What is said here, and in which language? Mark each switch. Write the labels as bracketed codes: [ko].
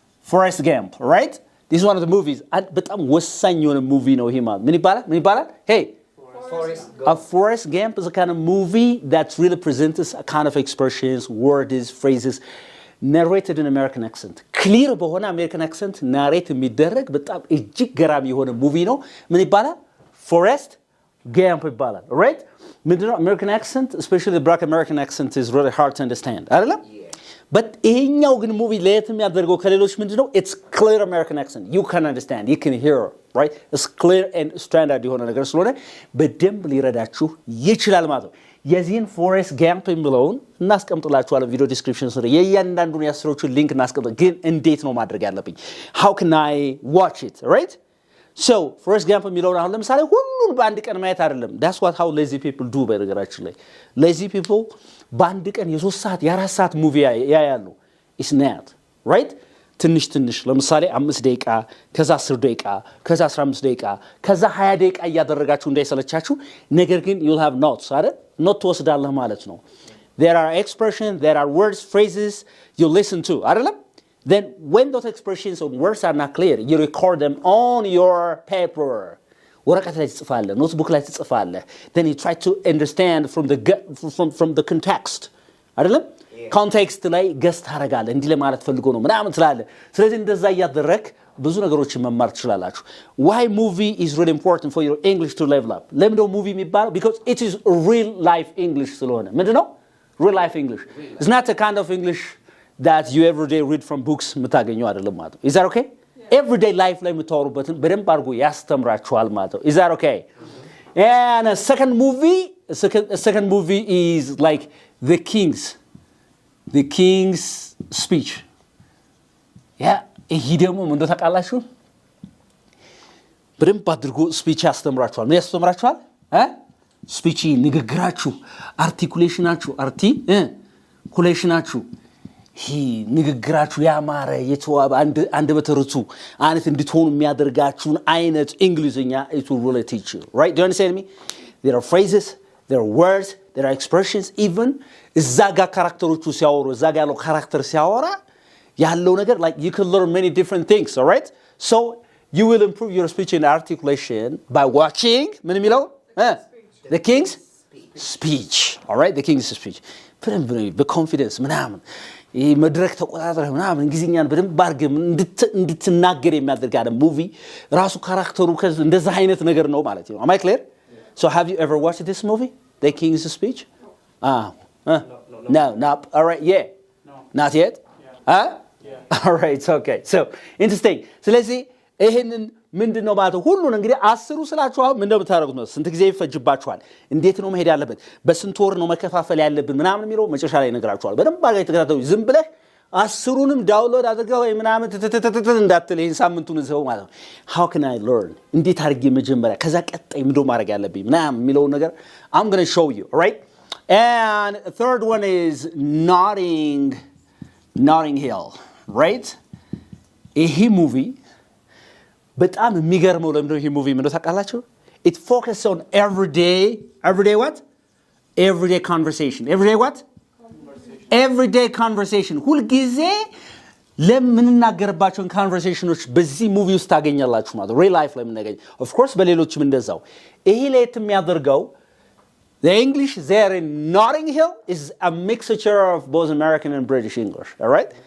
[en] Forrest Gump, all right? This is one of the movies. [am] በጣም ወሳኝ የሆነ movie ነው ይሄ ማለት. ምን ይባላል? [en] Hey. Forrest Gump is a kind of movie that really presents a kind of expressions, words, phrases, narrated in American accent. [am] Clear በሆነ American accent narrate የሚደረግ በጣም እጅግ ገራሚ የሆነ movie ነው። ምን ይባላል? [en] Forrest Gump [am] ይባላል. [en] Right? [am] ምንድነው [en] American accent, especially the black American accent is really hard to understand. [am] አይደለም? But ይሄኛው ግን movie ለየት የሚያደርገው ከሌሎች ምንድነው? [en] It's clear American accent. You can understand, you can hear, right? It's clear and standard [am] የሆነ ነገር ስለሆነ በደንብ ሊረዳችሁ ይችላል ማለት ነው። የዚህን ፎሬስት ጋምፕ የሚለውን እናስቀምጥላችኋለን ቪዲዮ ዲስክሪፕሽን ስር የእያንዳንዱን የአስሮቹን ሊንክ እናስቀምጥ። ግን እንዴት ነው ማድረግ ያለብኝ? [en] How can I watch it, right? [am] So ፎሬስት ጋምፕ የሚለውን አሁን ለምሳሌ ሁሉን በአንድ ቀን ማየት አይደለም። [en] That's what how lazy people do [am] በነገራችን ላይ lazy people በአንድ ቀን የ3 ሰዓት የ4 ሰዓት ሙቪ ያያሉ። [en] It's not, right? [am] ትንሽ ለምሳሌ 5 ደቂቃ ከዛ 10 ደቂቃ ከዛ 15 ደቂቃ ከዛ 20 ደቂቃ እያደረጋችሁ እንዳይሰለቻችሁ። ነገር ግን [en] you'll have notes [am] አይደል? ኖት ትወስዳለህ ማለት ነው። [en] There are expressions, there are words, phrases you listen to [am] አይደለም? [en] Then when those expressions or words are not clear, you record them on your paper. [am] ወረቀት ላይ ትጽፋለህ፣ ኖትቡክ ላይ ትጽፋለህ. [en] Then you try to understand from the context [am] አይደለም? ኮንቴክስት ላይ ገስ ታደርጋለህ። እንዲህ ለማለት ፈልጎ ነው ምናምን ትላለህ። ስለዚህ እንደዛ እያደረክ ብዙ ነገሮችን መማር ትችላላችሁ። [en] Why movie is really important for your English to level up? [am] ለምን ነው ሙቪ የሚባለው? [en] Because it is real life English [am] ስለሆነ። ምንድነው? [en] Real life English. It's not a kind of English that you every day read from books [am] የምታገኘው አይደለም ማለት ነው. [en] Is that okay? [am] Everyday life ላይ የምታወሩበትን በደንብ አድርጎ ያስተምራችኋል ማለት ነው. [en] Is that okay? And a second movie is like The King's Speech. [am] Yeah. ይሄ ደግሞ ምን እንደታውቃላችሁ? በደንብ አድርጎ ስፒች ያስተምራችኋል። ምን ያስተምራችኋል? ስፒች ንግግራችሁ፣ አርቲኩሌሽናችሁ፣ ኩሌሽናችሁ ይሄ ንግግራችሁ ያማረ የተዋበ አንደበተ ርቱዕ አይነት እንድትሆኑ የሚያደርጋችሁን አይነት እንግሊዝኛ [en] it will really teach you. Right? Do you understand me? There are phrases, there are words, there are expressions. [am] Even እዛ ጋር ካራክተሮቹ ሲያወሩ እዛ ጋር ያለው ካራክተር ሲያወራ ያለው ነገር [en] like you can learn many different things, all right? So you will improve your speech and articulation by watching [am] ምን የሚለው [en] The King's Speech, all right? The King's Speech. [am] በኮንፊደንስ ምናምን ይሄ መድረክ ተቆጣጣሪ ምናምን እንግሊዝኛን በደንብ አድርገህ እንድትናገር የሚያደርግ አይደል ሙቪ ራሱ ካራክተሩ እንደዛ አይነት ነገር ነው ማለት ነው። [en] Am I clear? So have you ever watched this movie, The King's Speech? No. All right, yeah. No. Not yet? Yeah. All right, okay. So interesting. [am] ስለዚህ ይሄንን ምንድነው ማለት ሁሉን እንግዲህ 10ሩ ስላችሁ አሁን ምንድነው ብታረጉት ነው? ስንት ጊዜ ይፈጅባችኋል? እንዴት ነው መሄድ ያለበት? በስንት ወር ነው መከፋፈል ያለብን ምናምን የሚለው መጨረሻ ላይ እነግራችኋለሁ። በደንብ አድርጋችሁ ተከታተሉ። ዝም ብለህ 10ሩንም ዳውንሎድ አድርገው ወይ ምናምን እንዳትል ይሄን ሳምንቱን ዘው ማለት ነው። [en] How can I learn? [am] እንዴት አድርጌ መጀመሪያ ከዛ ቀጣይ ምንድነው ማድረግ ያለብኝ ምናምን የሚለው ነገር [en] I'm going to show you, all right? And the third one is Notting Hill, right? [am] ይሄ ሙቪ በጣም የሚገርመው ለምንድነው ይሄ ሙቪ ምንድነው ታውቃላችሁ? [en] It focuses on everyday what? Everyday conversation. Everyday what? Everyday conversation. [am] ሁል ጊዜ ለምንናገርባቸውን [en] conversations [am] በዚህ ሙቪ ውስጥ ታገኛላችሁ ማለት real life ላይ ምንገኝ of course በሌሎችም እንደዛው ይሄ ለየት የሚያደርገው [en] the English there in Notting Hill is a mixture of both American and British English, all right?